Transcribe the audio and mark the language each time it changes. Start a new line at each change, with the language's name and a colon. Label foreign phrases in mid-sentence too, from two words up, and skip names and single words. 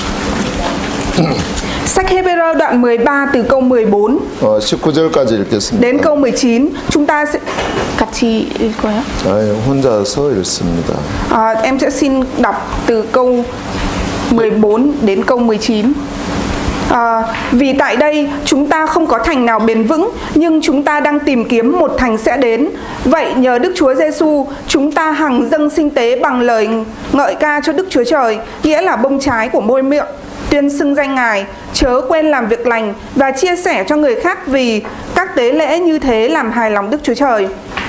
Vietnamese: Sách Hebrew đoạn 13 từ câu 14
Korean: 19절까지 읽겠습니다.
Vietnamese: đến câu 19. Chúng ta sẽ
Korean: 같이 읽어요. 혼자서 읽습니다.
Vietnamese: Em sẽ xin đọc từ câu 14 đến câu 19. Vì tại đây chúng ta không có thành nào bền vững, nhưng chúng ta đang tìm kiếm một thành sẽ đến. Vậy nhờ Đức Chúa Giêsu, chúng ta hằng dâng sinh tế bằng lời ngợi ca cho Đức Chúa Trời, nghĩa là bông trái của môi miệng, tuyên xưng danh Ngài, chớ quên làm việc lành và chia sẻ cho người khác, vì các tế lễ như thế làm hài lòng Đức Chúa Trời.